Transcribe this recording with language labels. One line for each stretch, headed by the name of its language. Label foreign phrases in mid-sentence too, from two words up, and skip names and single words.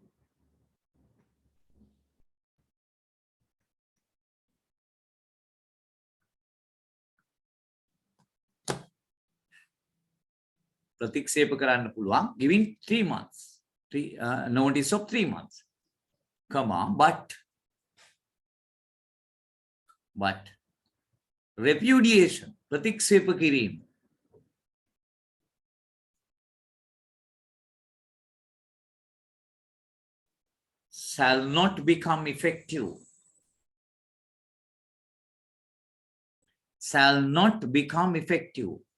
Sinhala: ප්‍රතික්ෂේප කරන්න පුළුවන්,
English: giving 3 months, notice of 3 months, comma, but repudiation,
Sinhala: ප්‍රතික්ෂේප කිරීම,
English: shall not become effective. Shall not become effective.